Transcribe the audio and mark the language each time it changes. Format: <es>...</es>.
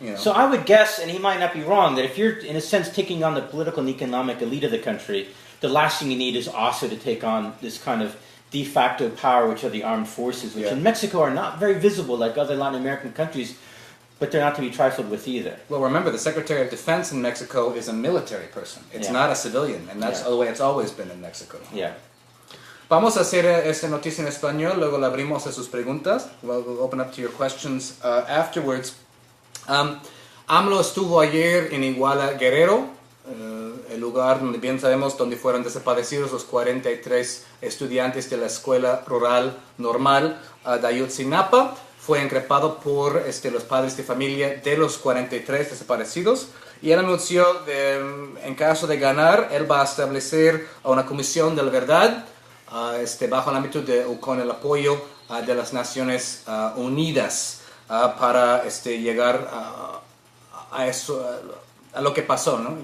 <en>So I would guess, and he might not be wrong, that if you're, in a sense, taking on the political and economic elite of the country, the last thing you need is also to take on this kind of de facto power, which are the armed forces, which in Mexico are not very visible like other Latin American countries, but they're not to be trifled with either. Well, remember, the Secretary of Defense in Mexico is a military person. It's not a civilian, and that's the way it's always been in Mexico. Yeah.</en> <es>Vamos a hacer esta noticia en español, luego la abrimos a sus preguntas.</es> <en>We'll open up to your questions afterwards.</en> <es>AMLO estuvo ayer en Iguala, Guerrero, el lugar donde bien sabemos donde fueron desaparecidos los 43 estudiantes de la escuela rural normal de Ayotzinapa. Fue increpado por los padres de familia de los 43 desaparecidos, y él anunció en caso de ganar, él va a establecer una comisión de la verdad bajo el ámbito o con el apoyo de las Naciones Unidas para llegar a eso, a lo que pasó, ¿no?</es>